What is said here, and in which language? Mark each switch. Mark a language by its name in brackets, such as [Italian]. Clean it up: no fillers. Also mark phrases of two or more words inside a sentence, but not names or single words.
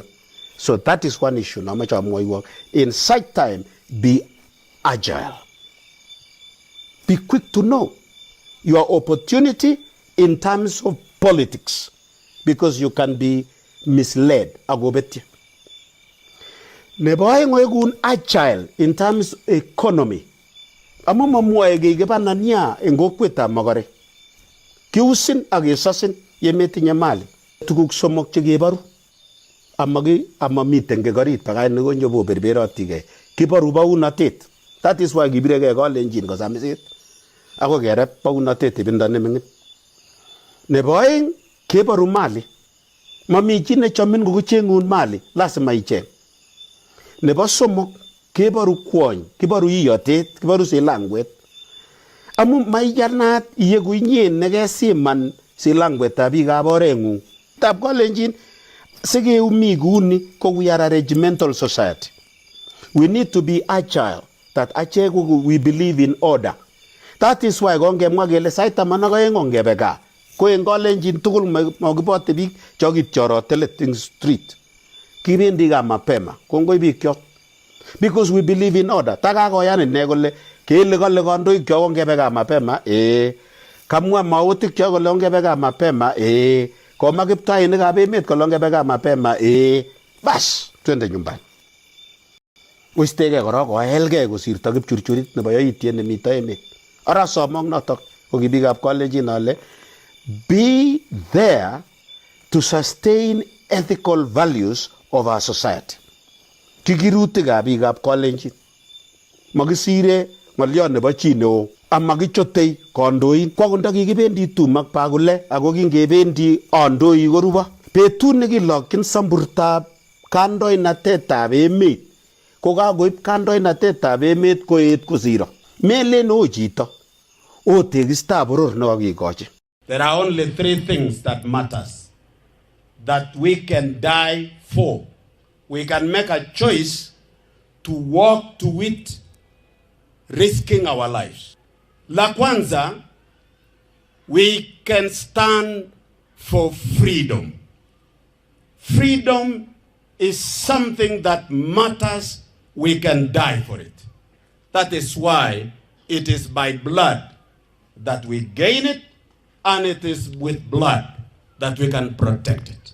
[English] So that is one issue. In such time, be agile. Be quick to know your opportunity in terms of politics, because you can be misled. Nebo agile in terms of economy. [Kalenjin] Amuma muege gebanania engokweta magare. Kiusin agesasin yemetinye mali. Tuguk somok chegebaru. Amamiten ke garit pagay ne gonyo bo berberotige kibaru baunatet. [English] That is why [Kalenjin] gibirege ko lenjin ko samisit ako gerep baunatet ibinda ne mingit. Nebo aeng kibaru mali. Mami chi ne chomin ko chengun mali lasima icheng. Nebo somok kibaru kwony, kibaru iyotet, kibaru silangwet. Amu maiyanat iyegu inyen negesiman silangwetab biikab orengung. Tab ko lenjin Sege umiguni ko [English] we are a regimental society. We need to be agile. That we believe in order. That is why [Kalenjin] gonge mwagele saita managa ngonge bega. Ko engole njin tugul magibote bik chogit choro teleting street. Kibendi ga mapema. Kongo bikyo. [English] Because we believe in order. [Kalenjin] Taga ko yan negole kele gole gondo ikyo gonge bega mapema kamwa mautik kyo gole gonge bega mapema Koma kiptai ni kabe met kolonge bega mapema [Swahili] bas twende nyumbani. [Kalenjin] Wistege koro ko helge kosirto kipchurchurit nebo yoitien nemito emet. Ara somong notok ko kibikab college nale [English] be there to sustain ethical values of our society. [Kalenjin] Kikirutikab bikab college magisire ngolyon nebo chi neo amagichotei kondoin kwa kunda kikibendi tumak pagule ako kingebendi ondoi koruba betut nekilokyin samburtab kandoinatetab emet ko kakoib kandoinatetab emet koet kosiro melen o chito o tegistab boror nekakikochi. [English] There are only three things that matters that we can die for. We can make a choice to walk to it, risking our lives. [Swahili] La kwanza, [English] we can stand for freedom. Freedom is something that matters. We can die for it. That is why it is by blood that we gain it, and it is with blood that we can protect it.